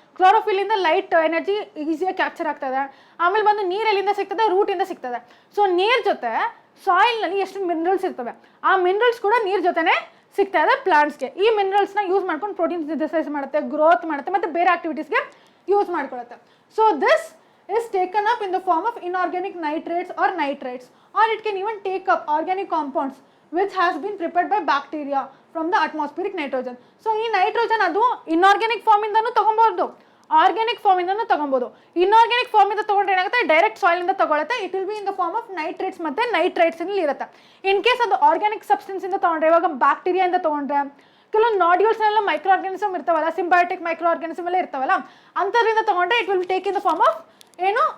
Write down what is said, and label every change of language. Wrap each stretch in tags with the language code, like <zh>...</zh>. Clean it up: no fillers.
<kn>ಕ್ಲೋರೋಫಿಲಿಂದ light energy ಈಸಿಯಾಗಿ capture ಆಗ್ತದೆ. ಆಮೇಲೆ ಬಂದು ನೀರು ಎಲ್ಲಿಂದ ಸಿಗ್ತದೆ? ರೂಟಿಂದ ಸಿಗ್ತದೆ. ಸೊ ನೀರು ಜೊತೆ ಸಾಯಿಲ್ನಲ್ಲಿ ಎಷ್ಟು ಮಿನರಲ್ಸ್ ಇರ್ತವೆ, ಆ ಮಿನರಲ್ಸ್ ಕೂಡ ನೀರು ಜೊತೆನೇ ಸಿಗ್ತಾ ಇದೆ ಪ್ಲಾಂಟ್ಸ್ಗೆ. ಈ ಮಿನರಲ್ಸ್ನ ಯೂಸ್ ಮಾಡ್ಕೊಂಡು ಪ್ರೋಟೀನ್ ಸಿಂಥಸೈಸ್ ಮಾಡುತ್ತೆ, ಗ್ರೋತ್ ಮಾಡುತ್ತೆ, ಮತ್ತು ಬೇರೆ ಆಕ್ಟಿವಿಟೀಸ್ಗೆ use ಮಾಡ್ಕೊಳುತ್ತೆ.</kn> <en>So this is taken up in the form of inorganic nitrates or nitrites, or it can even take up organic compounds which has been prepared by bacteria from the atmospheric nitrogen.</en> <kn>So ಈ nitrogen ಅದು inorganic ಫಾರ್ಮಿಂದನೂ ತೊಗೊಬೋದು, organic ಫಾರ್ಮಿಂದನೂ ತೊಗೊಬೋದು. Inorganic ಫಾರ್ಮಿಂದ ತೊಗೊಂಡ್ರೆ ಏನಾಗುತ್ತೆ? Direct ಸಾಯಿಲಿಂದ ತೊಗೊಳುತ್ತೆ.</kn> <en>it will be in the form of nitrates</en> <kn>ಮತ್ತು nitrites ಇರುತ್ತೆ. In case ಅದು organic ಸಬ್ಸ್ಟೆನ್ಸಿಂದ ತೊಗೊಂಡ್ರೆ, ಇವಾಗ ಬ್ಯಾಕ್ಟೀರಿಯಾಯಿಂದ ತೊಗೊಂಡ್ರೆ, ಕೆಲವೊಂದು ನಾಡ್ಯೂಲ್ಸ್ನೆಲ್ಲ ಮೈಕ್ರೋ ಆರ್ಗ್ಯಾನಿಸಮ್ ಇರ್ತಾವಲ್ಲ, ಸಿಂಬಯೋಟಿಕ್ ಮೈಕ್ರೋ ಆರ್ಗ್ಯಾನಿಸಮ್ ಎಲ್ಲ ಇರ್ತಾವಲ್ಲ, ಅಂಥದ್ರಿಂದ ತೊಗೊಂಡ್ರೆ</kn> <en>it will take in the form of</en> <kn>ಏನು?</kn>